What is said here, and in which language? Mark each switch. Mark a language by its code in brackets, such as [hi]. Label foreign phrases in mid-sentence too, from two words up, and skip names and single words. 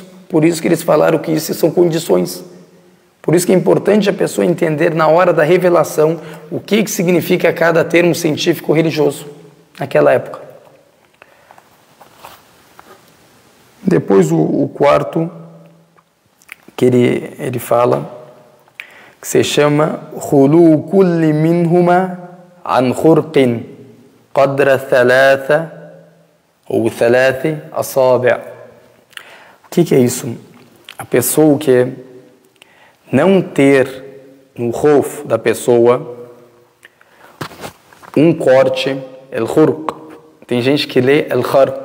[pt] Por isso que eles falaram que isso são condições. Por isso que é importante a pessoa entender na hora da revelação o que significa cada termo científico religioso naquela época. Depois o quarto, que ele fala, que se chama [ar] خلو كل منهما عن خرق قدر ثلاثة [pt] ou [ar] ثلاث أصابع'. [pt] O que é isso? A pessoa que não ter no khuf da pessoa um corte, el-khurq. Tem gente que lê el-kharq.